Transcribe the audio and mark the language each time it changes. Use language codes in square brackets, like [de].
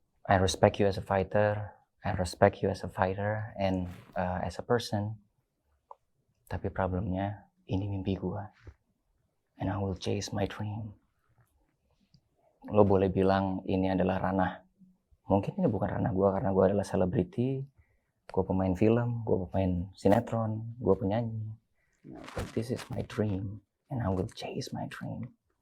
[en] I respect you as a fighter. I respect you as a fighter and as a person. [id] Tapi problemnya, ini mimpi gua. [en] And I will chase my dream. [id] Lo boleh bilang ini adalah ranah. Mungkin ini bukan ranah gua karena gua adalah selebriti. gue pemain film, gue pemain sinetron, gue penyanyi. [en] But this is my dream, and I will chase my dream.